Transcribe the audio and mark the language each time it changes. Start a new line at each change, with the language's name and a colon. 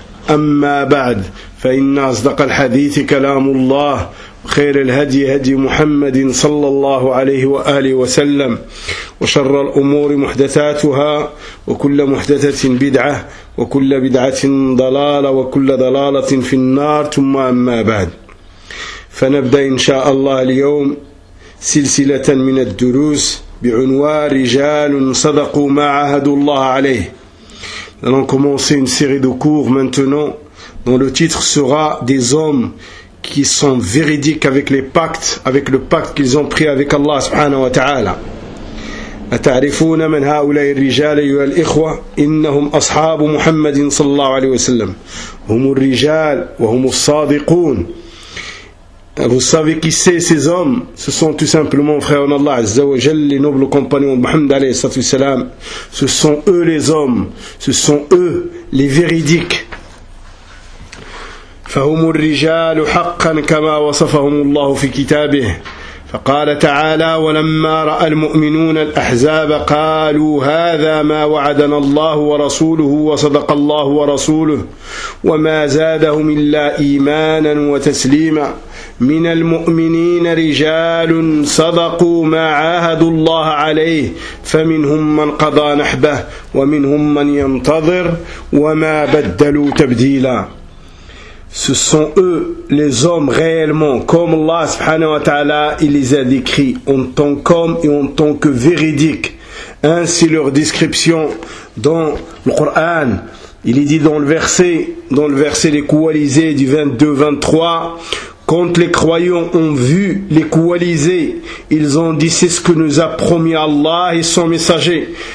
Arabic: أما بعد، فإن أصدق الحديث كلام الله، خير الهدي هدي محمد صلى الله عليه وآله وسلم، وشر الأمور محدثاتها، وكل محدثة بدعة، وكل بدعة ضلالة، وكل ضلالة في النار، ثم أما بعد. فنبدأ إن شاء الله اليوم سلسلة من الدروس بعنوان رجال صدقوا ما عهدوا الله عليه.
French: Nous commençons une série de cours maintenant dont le titre sera des hommes qui sont véridiques avec les pactes, avec le pacte qu'ils ont pris avec Allah subhanahu wa ta'ala.
Arabic: أتعرفون من هؤلاء الرجال أيها الإخوة؟ إنهم أصحاب محمد صلى الله عليه وسلم، هم الرجال وهم الصادقون.
French: Vous savez qui c'est ces hommes? Ce sont tout simplement frères en Allah Azza wa Jal, les nobles compagnons de Muhammad alayhi salatu wa salam. Ce sont eux les hommes, ce sont eux les véridiques.
Arabic: فهم الرجال حقا كما وصفهم الله في كتابه. فقال تعالى ولما رأى المؤمنون الأحزاب قالوا هذا ما وعدنا الله ورسوله وصدق الله ورسوله وما زادهم إلا إيمانا وتسليما من المؤمنين رجال صدقوا ما عاهدوا الله عليه فمنهم من قضى نحبه ومنهم من ينتظر وما بدلوا تبديلا.
French: Ce sont eux les hommes réellement, comme Allah subhanahu wa ta'ala il les a décrits, en tant qu'hommes et en tant que véridiques. Ainsi leur description dans le Coran. Il est dit dans le verset l'équalisé du 22-23, quand les croyants ont vu l'équalisé, ils ont dit c'est ce que nous a promis Allah et son messager.